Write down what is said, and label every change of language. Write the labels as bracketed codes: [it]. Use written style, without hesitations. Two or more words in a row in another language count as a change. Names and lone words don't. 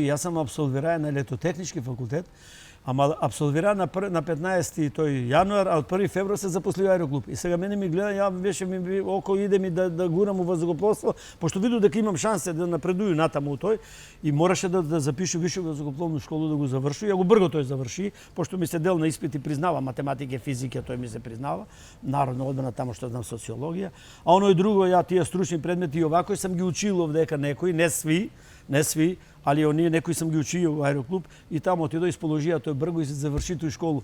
[mk] Јас сам абсолвираа на летотехнички факултет, ама абсолвира на 15 тој јануар, а од 1 февруар се запосли во аероклуб. И сега мене ми гледа, ја беше ми око иде ми да гурам у вазухопловство, пошто видов дека имам шансе да напредую натаму тој и мораше да запишу вишу вазухопловну школу да го заврши. Ја го брго тој заврши, пошто ми се дел на испити признава математика и физика, тој ми се признава, народна одбрана тамо што знам социологија. А оно и друго, ја тие стручни предмети и овако сам ги учил овдека некои, не сви, али оние некои сам ги учио во аероклуб и таму отидо исположија тој брго и се заврши тој школу.